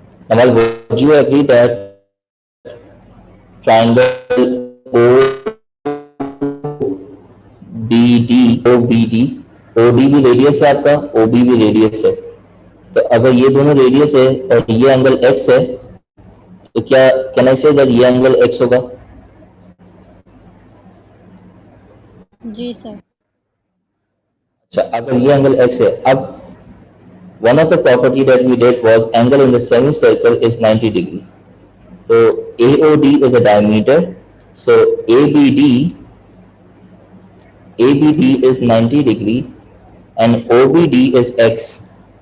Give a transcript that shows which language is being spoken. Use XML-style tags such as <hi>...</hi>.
<hi>Amal,</hi> <en>would you agree that triangle OBD</en> <hi>OD भी radius है आपका, OB भी रेडियस है. तो अगर ये दोनों रेडियस है और ये एंगल x है, तो क्या</hi> <en>can I say that</en> <hi>ये एंगल x होगा? जी सर. अच्छा, अगर ये एंगल x है, अब</hi> <en>one of the property that we did was angle in the semicircle is 90 degree. So AOD is a diameter. So ABD is 90 degree and OBD is x.</en>